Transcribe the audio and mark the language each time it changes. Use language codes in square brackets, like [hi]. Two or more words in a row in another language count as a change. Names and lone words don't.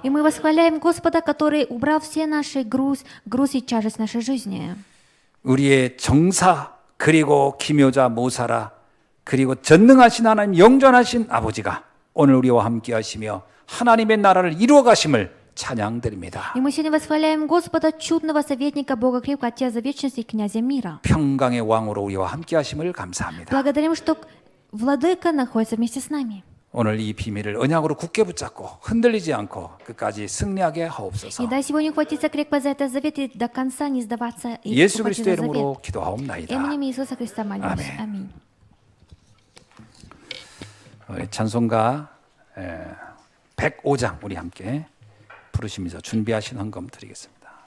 [ru] И мы восхваляем Господа, который убрал все наши груз и тяжесть нашей жизни. [ko] 우리의 정사 그리고 기묘자 모사라 그리고 전능하신 하나님 영전하신 아버지가 오늘 우리와 함께 하시며 하나님의 나라를 이루어 가심을 찬양드립니다. [ru] И мы сегодня восхваляем Господа, чудного советника, Бога крепкого, Отца за вечность и князя мира. [ko] 평강의 왕으로 우리와 함께 하심을 감사합니다. [ru] Благодарим, что Владыка находится вместе с нами. [ko] 오늘 이 비밀을 언약으로 굳게 붙잡고 흔들리지 않고 끝까지 승리하게 하옵소서. [ru] И дай сегодня ухватиться крепко за этот завет и до конца не сдаваться и [ko] 예수 [ru] ухватиться [ko] 그리스도의 [ru] за завет. [ko] 이름으로 기도하옵나이다. [ru] Именем Иисуса Христа молимся. [ko] 아멘. [ru] Аминь. [ko] 찬송가 105장 우리 함께 부르시면서 준비하신 헌금 드리겠습니다.